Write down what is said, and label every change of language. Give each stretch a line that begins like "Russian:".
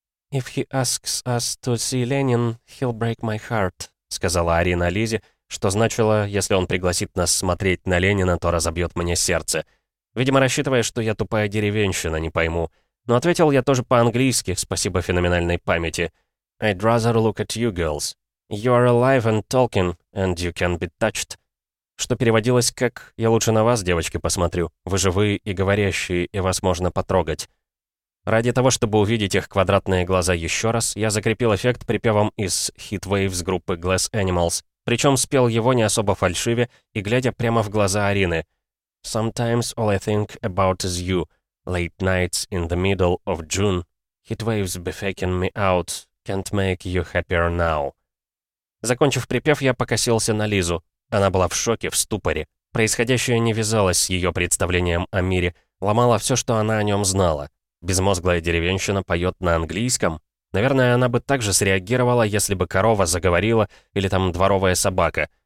English: «If he asks us to see Lenin, he'll break my heart»,
Russian: — сказала Арина Лизе, что значило, если он пригласит нас смотреть на Ленина, то разобьет мне сердце. Видимо, рассчитывая, что я тупая деревенщина, не пойму. Но ответил я тоже по-английски, спасибо феноменальной памяти.
English: «I'd rather look at you, girls. You are alive and talking, and you can be touched».
Russian: Что переводилось как «Я лучше на вас, девочки, посмотрю. Вы живые и говорящие, и вас можно потрогать». Ради того, чтобы увидеть их квадратные глаза еще раз, я закрепил эффект припевом из «Heat Waves» группы «Glass Animals». Причем спел его не особо фальшиве и глядя прямо в глаза Арины.
English: «Sometimes all I think about is you. Late nights in the middle of June. Heat Waves be faking me out. Can't make you happier now».
Russian: Закончив припев, я покосился на Лизу. Она была в шоке, в ступоре. Происходящее не вязалось с ее представлением о мире, ломало все, что она о нем знала. Безмозглая деревенщина поет на английском. Наверное, она бы так же среагировала, если бы корова заговорила или там дворовая собака.